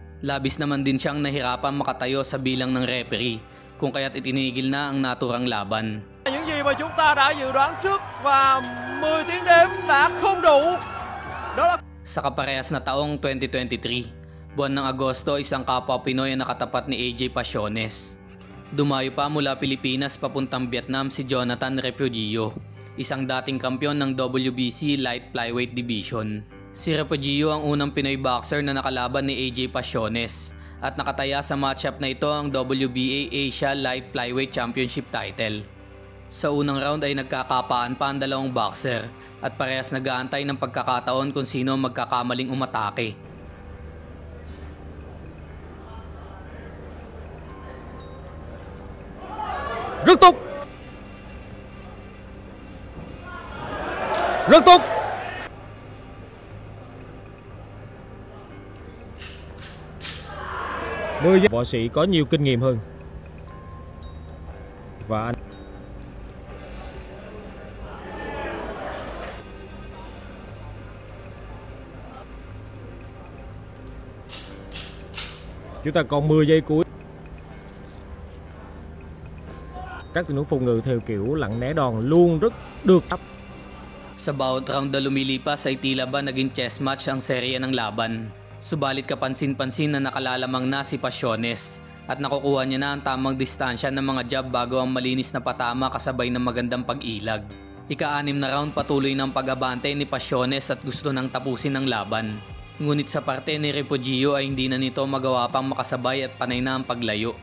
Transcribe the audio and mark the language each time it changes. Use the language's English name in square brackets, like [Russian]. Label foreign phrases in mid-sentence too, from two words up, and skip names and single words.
[Filipino] labis naman din siyang nahirapan makatayo sa bilang ng referee, kung kaya't itinigil na ang naturang laban. [Vietnamese] Những gì mà chúng ta đã dự đoán trước và 10 tiếng đếm đã không đủ. Đó là [Filipino] sa kaparehas na taong 2023, Buwan ng Agosto, isang kapwa Pinoy ang nakatapat ni AJ Pasiones. Dumayo pa mula Pilipinas papuntang Vietnam si Jonathan Refugio, isang dating kampiyon ng WBC Light Flyweight Division. Si Refugio ang unang Pinoy boxer na nakalaban ni AJ Pasiones at nakataya sa matchup na ito ang WBA Asia Light Flyweight Championship title. Sa unang round ay nagkakapaan pa ang dalawang boxer at parehas nag-aantay ng pagkakataon kung sino magkakamaling umatake. [Vietnamese] Rất tốt. Rất tốt. Võ sĩ có nhiều kinh nghiệm hơn. Và anh chúng ta còn 10 giây cuối. Các tình huống phòng ngự theo kiểu lặng né đòn luôn rất được. [Filipino] Sa bawat round na lumilipas ay tila ba naging [English] chess match [Filipino] ang serye ng laban. Subalit kapansin-pansin na nakalalamang na si Pasiones at nakukuha niya na ang tamang distansya ng mga jab bago ang malinis na patama kasabay ng magandang pag-ilag. Ika-6 na round patuloy ng pag-abante ni Pasiones at gusto nang tapusin ang laban. Ngunit sa parte ni Refugio ay hindi na nito magawa pang makasabay at panay na ang paglayo.